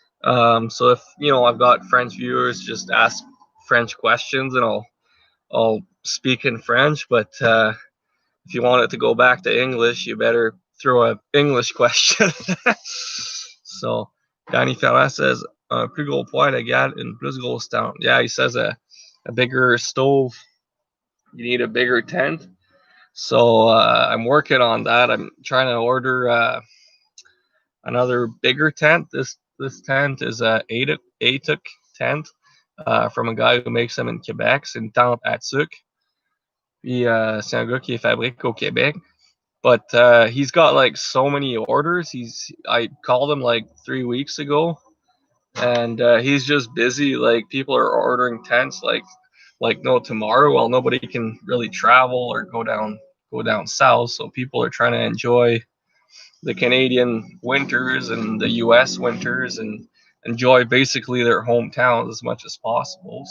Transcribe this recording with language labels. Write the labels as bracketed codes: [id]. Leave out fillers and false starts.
[en] So if I've got French viewers, just ask French questions and I'll speak in French. But if you want it to go back to English, you better throw an English question. So Danny Ferland says, [fr] plus gros poêle égale une plus grosse tente. [en] Yeah, he says a bigger stove, you need a bigger tent. So I'm working on that. I'm trying to order another bigger tent. This tent is a Atuk tent from a guy who makes them in Quebec. [fr] C'est une tente Atuk. Puis c'est un gars qui fabrique au Québec. [en] But he's got like so many orders. I called him like 3 weeks ago, and he's just busy. Like people are ordering tents like no tomorrow. Well, nobody can really travel or go down south, so people are trying to enjoy the Canadian winters and the US winters and enjoy basically their hometowns as much as possible.